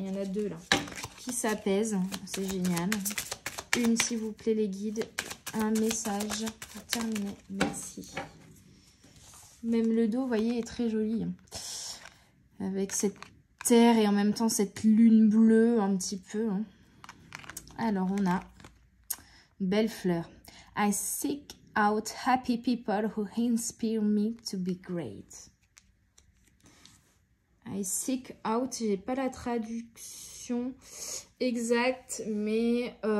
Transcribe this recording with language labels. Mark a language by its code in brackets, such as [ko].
[fr] Il y en a deux là qui s'apaisent, c'est génial. Une, s'il vous plaît, les guides, un message pour terminer. Merci. Même le dos, vous voyez, est très joli. Avec cette terre et en même temps cette lune bleue un petit peu. Alors, on a belle fleur. [en] I seek out happy people who inspire me to be great. I seek out, [fr] j'ai pas la traduction exacte, mais...